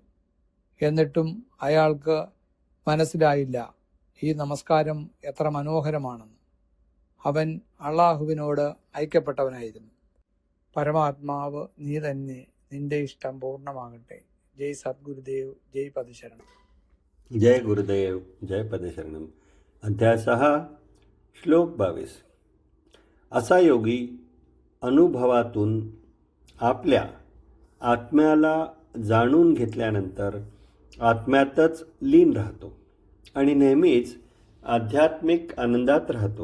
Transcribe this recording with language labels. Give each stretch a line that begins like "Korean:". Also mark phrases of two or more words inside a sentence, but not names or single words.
Malayalam: എന്നിട്ടും അയാൾക്ക് മനസ്സിലായില്ല ഈ നമസ്കാരം എത്ര മനോഹരമാണെന്ന്. അവൻ അള്ളാഹുവിനോട് ഐക്യപ്പെട്ടവനായിരുന്നു. പരമാത്മാവ് നീ തന്നെ, നിന്റെ ഇഷ്ടം പൂർണ്ണമാകട്ടെ.
Sanskrit: जय सद्गुरुदेव, जय पदशरणम्. जय गुरुदेव, जय पदशरणम. अध्याय 6, श्लोक 22.
Marathi: असा योगी अनुभवातून आपल्या आत्म्याला जाणून घेतल्यानंतर आत्म्यातच लीन राहतो आणि नेहमीच आध्यात्मिक आनंदात राहतो.